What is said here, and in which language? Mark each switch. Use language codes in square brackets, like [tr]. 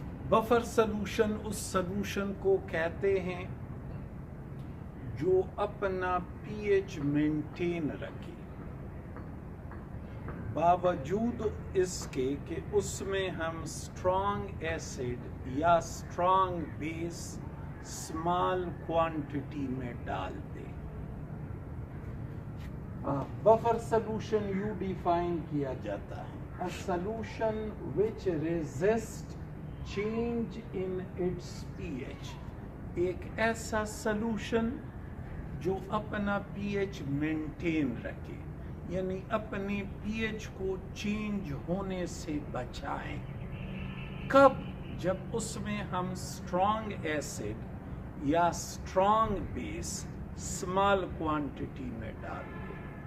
[ur] Buffer solution اس solution کو کہتے ہیں جو اپنا پی ایچ مینٹین رکھے باوجود اس کے کہ اس میں ہم اسٹرانگ ایسڈ یا اسٹرانگ بیس اسمال کوانٹٹی میں ڈال دیں. بفر سلوشن یوں ڈیفائن کیا جاتا ہے: [en] a solution which resists change in its pH. [ur] ایک ایسا سلوشن جو اپنا پی ایچ مینٹین رکھے، یعنی اپنے پی ایچ کو چینج ہونے سے بچائیں. کب؟ جب اس میں ہم اسٹرانگ ایسڈ یا اسٹرانگ بیس اسمال کوانٹٹی میں ڈال دیں.